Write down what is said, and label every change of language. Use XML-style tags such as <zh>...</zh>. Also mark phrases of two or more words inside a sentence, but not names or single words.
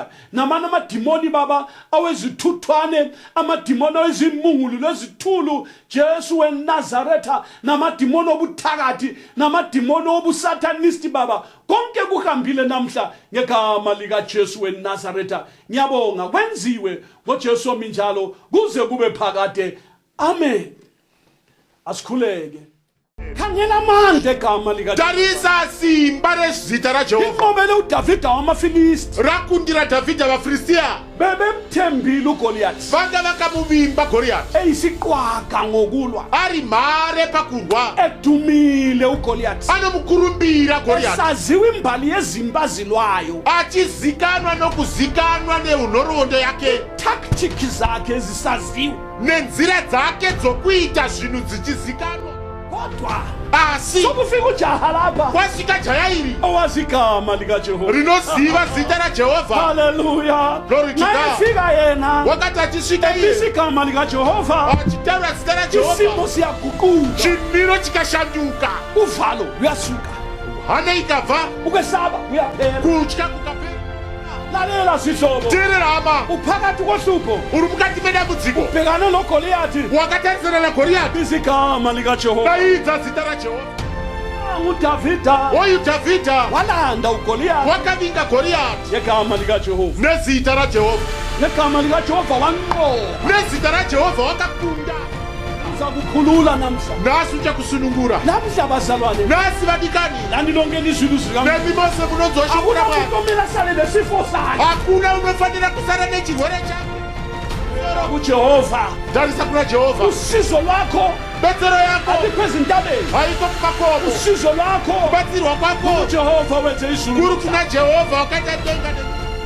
<nd>Namana amadimoni Baba awezithuthwane, amadimoni awezimungulu lezithulu, Jesu weNazaretha, namadimoni obuthakathi, namadimoni obusathanisti Baba, konke kuhambile namhla ngegama lika Jesu weNazaretha. Ngiyabonga kwenziwe ngoJesu ominjalo kuze kube phakade. Amen. Asikhuleke. Khangela amandla egama lika</nd> <sn>tarisa simba rezita raJehova</sn> <nd>inqobele uDavida wamaFilisti,</nd> <sn>rakundira Davhidha vaFilistia</sn> <nd>bebemthembile uGoliath,</nd> <sn>vanga vakamuvimba Goriathi</sn> <nd>eyisiqwaga ngokulwa,</nd> <sn>ari mhare pakurwa</sn> <nd>edumile uGoliath,</nd> <sn>anomukurumbira Goriathi</sn> <nd>saziwa imbali yezimba zilwayo,</nd> <sn>achizikanwa nokuzikanwa neunhoroondo yake</sn> <nd>tactics zakhe ezisaziwa,</nd> <sn>nenzira dzake dzokuita zvinhu dzichizikanwa.</sn> <nd>kodwa</nd> <sn>Asi</sn> <nd>sokufika ujaha lapha</nd> <sn>kwasvika jaya iri</sn> <nd>owazi igama likaJehova,</nd> <sn>rinoziva zita raJehovha.</sn> <nd>haleluya.</nd> <en>Glory to God.</en> <nd>Nayefika yena</nd> <sn>Wakati achisvika</sn> <nd>ebisa</nd> <sn>iye</sn> <nd>igama likaJehova,</nd> <sn>achitaura zita raJehovha,</sn> <nd>isimo siyaguquka,</nd> <sn>chimiro chikashanduka,</sn> <nd>uvalo uyasuka,</nd> <sn>hana ikabva,</sn> <nd>ukwesaba uyaphela.</nd> <sn>kutya kukapera.</sn> <nd>Lalela sihlobo,</nd> <sn>Teererama,</sn> <nd>uphakathi kohlupho,</nd> <sn>uri mukati medambudziko,</sn> <nd>ubhekane noGoliathi,</nd> <sn>wakatarisana naGoriathi,</sn> <nd>bisa igama likaJehova.</nd> <sn>daidza zita raJehovha.</sn> <nd>uDavida</nd> <sn>Oyu Davhidha</sn> <nd>walanda uGoliathi</nd> <sn>wakavinga Goriathi</sn> <nd>ngegama likaJehova,</nd> <sn>nezita raJehovha,</sn> <nd>ngegama likaJehova wanqoba.</nd> <sn>nezita raJehovha wakakunda.</sn> <nd>Uzakukhulula namhla,</nd> <sn>Nasi uchakusunungura,</sn> <nd>namhla bazalwane,</nd> <sn>nasi vadikani,</sn> <nd>lani lonke lizulu zikaNkulunkulu.</nd> <sn>nemi mose munodzosvikura</sn> <nd>Akuna</nd> <sn>Mwari.</sn> <nd>kutomela sale nesifo sakhe</nd> <sn>Hakuna unofanira kusara nechirwere chake.</sn> <nd>kuJehova.</nd> <sn>Tarisa kuna Jehovha,</sn> <nd>Usizo lwakho</nd> <sn>betsero yako</sn> <nd>alikho ezintabeni,</nd> <sn>haiko kumakomo,</sn> <nd>usizo lwakho</nd> <sn>kubatsirwa kwako</sn> <nd>kuJehova wenze izulu.</nd> <sn>kuri kuna Jehovha wakatatenga</sn>